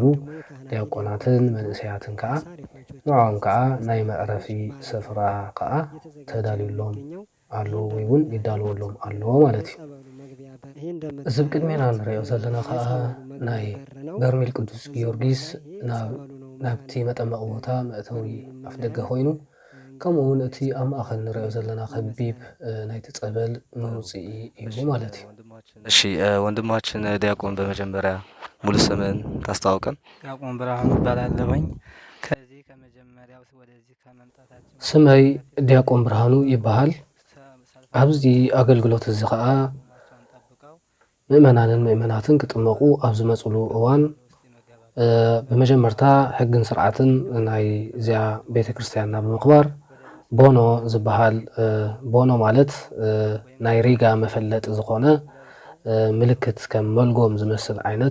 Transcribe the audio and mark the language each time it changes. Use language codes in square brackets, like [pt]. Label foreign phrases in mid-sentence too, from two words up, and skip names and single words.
[ti] ዲያቆናትን መንእሰያትን ከዓ ንዖም ከዓ ናይ መዕረፊ ስፍራ ከዓ ተዳልዩሎም ኣሎ ወይ እውን ይዳልወሎም ኣሎ ማለት እዩ። እዚ ብቅድሜና ንሪኦ ዘለና ከዓ ናይ በርሜል ቅዱስ ጊዮርጊስ ናብቲ መጠመቂ ቦታ መእተዊ ኣፍ ደገ ኮይኑ ከምኡውን እቲ ኣብ ማእኸል ንሪኦ ዘለና ከቢብ ናይቲ ፀበል መውፅኢ እዩ ማለት እዩ። [am] እሺ ወንድማችን ዲያቆን በመጀመሪያ ሙሉ ስምን ታስተዋውቀን? ዲያቆን ብርሃኑ እባላለሁኝ። ከዚህ ከመጀመሪያው ወደዚህ ከመምጣታችን [ti] ስመይ ዲያቆን ብርሃኑ ይበሃል። ኣብዚ ኣገልግሎት እዚ ከዓ ምእመናንን ምእመናትን ክጥመቁ ኣብ ዝመፅሉ እዋን ብመጀመርታ ሕግን ስርዓትን ናይ እዚኣ ቤተ ክርስቲያንና ብምኽባር ቦኖ ዝበሃል ቦኖ ማለት ናይ ሪጋ መፈለጢ ዝኾነ ምልክት ከም መልጎም ዝመስል ዓይነት